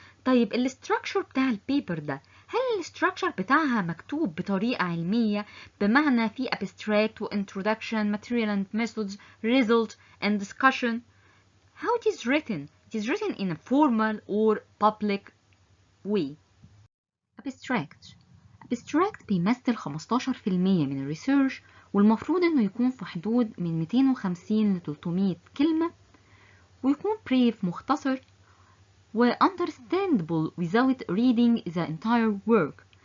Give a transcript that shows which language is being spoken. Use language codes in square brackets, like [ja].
[ar] طيب الاستراكشر بتاع البيبر ده هل الاستراكشر بتاعها مكتوب بطريقة علمية بمعنى في abstract و introduction material and methods result and discussion. [en] How it is written? It is written in a formal or public way. [ar] Abstract بيمثل 15% من الريسيرش، والمفروض انه يكون في حدود من 250 ل 300 كلمة، ويكون brief مختصر و [en] understandable without reading the entire work.